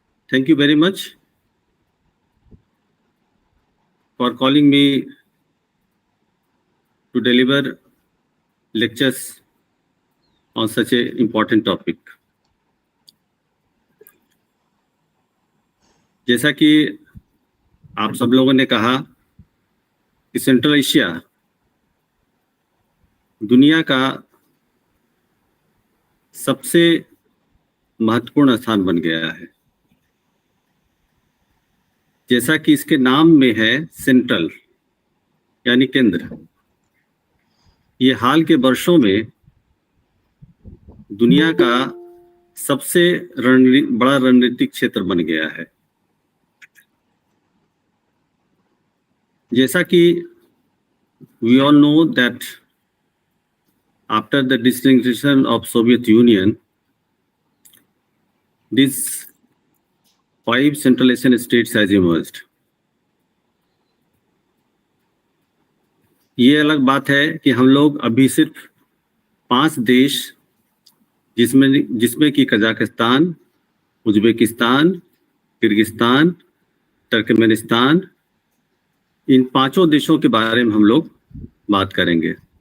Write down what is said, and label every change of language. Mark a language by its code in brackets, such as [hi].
[en] Thank you very much for calling me to deliver lectures on such an important topic. [hi] जैसा कि आप सब लोगों ने कहा कि सेंट्रल एशिया दुनिया का सबसे महत्वपूर्ण स्थान बन गया है। जैसा कि इसके नाम में है सेंट्रल यानी केंद्र, ये हाल के वर्षों में दुनिया का सबसे बड़ा रणनीतिक क्षेत्र बन गया है। जैसा कि [en] we all know that after the disintegration of Soviet Union, these 5 Central Asian states has emerged. [hi] ये अलग बात है कि हम लोग अभी सिर्फ 5 देश जिसमें कि कजाकिस्तान, उज्बेकिस्तान, किर्गिस्तान, तुर्कमेनिस्तान, इन 5 देशों के बारे में हम लोग बात करेंगे।